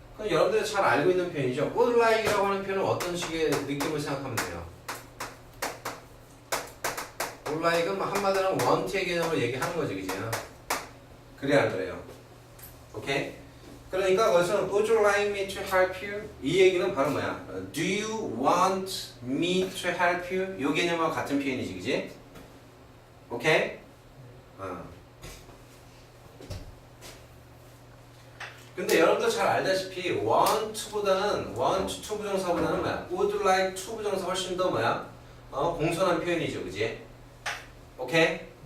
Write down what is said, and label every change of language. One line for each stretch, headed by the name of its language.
Korean: 그럼 여러분들이 잘 알고 있는 표현이죠. would like이라고 하는 표현은 어떤 식의 느낌을 생각하면 돼요? would like은 한마디로 want의 개념으로 얘기하는 거지, 그지? 그래 안 그래요? 오케이? 그러니까 거기서는
English: would you like me to help you?
Korean: 이 얘기는 바로 뭐야?
English: Do you want me to help you?
Korean: 이 개념과 같은 표현이지, 그지? 오케이? 근데 여러분들 잘 알다시피 want to보다는 want to 부정사보다는 뭐야? would like to 부정사 훨씬 더 뭐야? 공손한 표현이죠, 그지? 오케이?